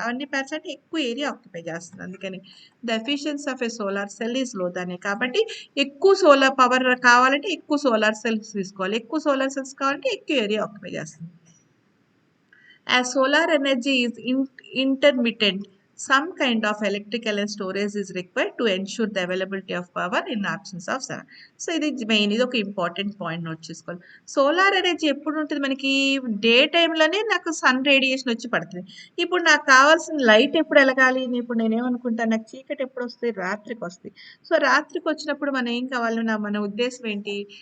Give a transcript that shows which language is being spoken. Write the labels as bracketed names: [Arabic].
[Telugu] అవన్నీ పేర్చాలంటే ఎక్కువ area occupy చేస్తుంది. అందుకని [English] the efficiency of a solar cell is low [Telugu] దాన్ని. కాబట్టి ఎక్కువ సోలార్ పవర్ కావాలంటే ఎక్కువ సోలార్ సెల్స్ తీసుకోవాలి. ఎక్కువ సోలార్ సెల్స్ కావాలంటే ఎక్కువ ఏరియా ఆక్యుపై చేస్తుంది. [English] As solar energy is intermittent, some kind of electrical and storage is required to ensure the availability of power in absence of sun. [Telugu] So ఇది main, ఇది ఒక important point note చేసుకోవాలి. Solar energy ఎప్పుడు ఉంటుంది మనకి? Day టైంలోనే నాకు sun radiation వచ్చి పడుతుంది. ఇప్పుడు నాకు కావాల్సిన లైట్ ఎప్పుడు వెలగాలి? ఇప్పుడు నేనేమనుకుంటాను, నాకు చీకటి ఎప్పుడు వస్తుంది? రాత్రికి వస్తుంది. సో రాత్రికి వచ్చినప్పుడు మనం ఏం కావాలి, మన ఉద్దేశం ఏంటి?